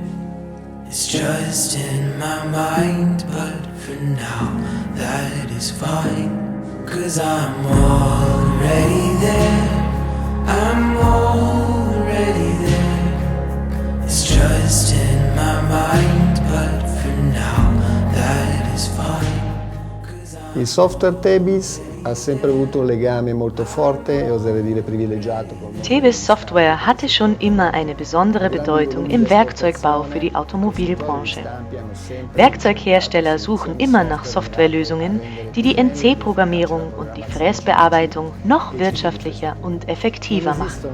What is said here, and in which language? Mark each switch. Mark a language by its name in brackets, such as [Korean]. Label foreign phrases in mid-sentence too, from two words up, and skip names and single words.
[English] It's just in my mind, but for now that is fine. 'Cause I'm already there. I'm already there. It's just in my mind, but for now that is fine. [Italian] Il software Tebis ha sempre avuto un legame molto forte e oserei dire privilegiato. [German] Tebis Software hatte schon immer eine besondere Bedeutung im Werkzeugbau für die Automobilbranche. Werkzeughersteller suchen immer nach Softwarelösungen, die die NC-Programmierung und die Fräsbearbeitung noch wirtschaftlicher und effektiver machen.